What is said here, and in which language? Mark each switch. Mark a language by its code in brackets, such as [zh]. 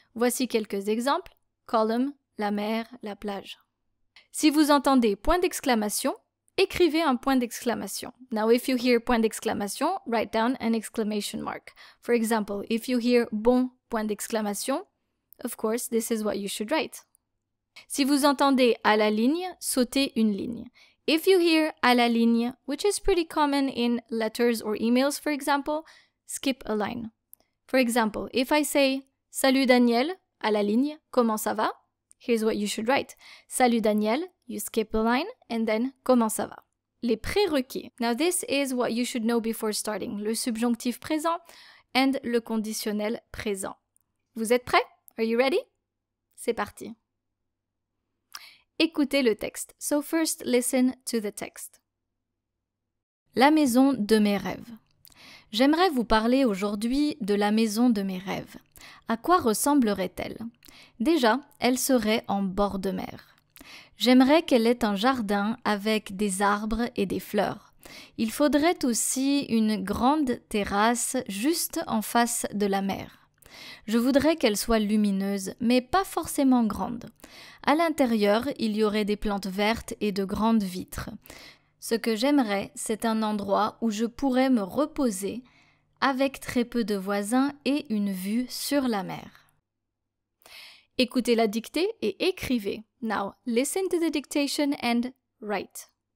[fr] Voici quelques exemples, column, la mer, la plage. Si vous entendez point d'exclamation, écrivez un point d'exclamation. [en] Now, if you hear point d'exclamation, write down an exclamation mark. For example, if you hear bon point d'exclamation, of course, this is what you should write. [fr] Si vous entendez à la ligne, sautez une ligne. [en] If you hear à la ligne, which is pretty common in letters or emails, for example, skip a line. For example, if I say [fr] Salut Daniel, à la ligne, comment ça va? [en] Here's what you should write. Salut Daniel, you skip a line, and then [fr] comment ça va? Les prérequis. [en] Now this is what you should know before starting. [fr] Le subjonctif présent and le conditionnel présent. Vous êtes prêts? [en] Are you ready? [fr] C'est parti. Écoutez le texte. [en] So first, listen to the text. La maison de mes rêves. [fr] J'aimerais vous parler aujourd'hui de la maison de mes rêves. À quoi ressemblerait-elle? Déjà, elle serait en bord de mer. J'aimerais qu'elle ait un jardin avec des arbres et des fleurs. Il faudrait aussi une grande terrasse juste en face de la mer. Je voudrais qu'elle soit lumineuse, mais pas forcément grande. À l'intérieur, il y aurait des plantes vertes et de grandes vitres. Ce que j'aimerais, c'est un endroit où je pourrais me reposer avec très peu de voisins et une vue sur la mer. Écoutez la dictée et écrivez. [en] Now, listen to the dictation and write.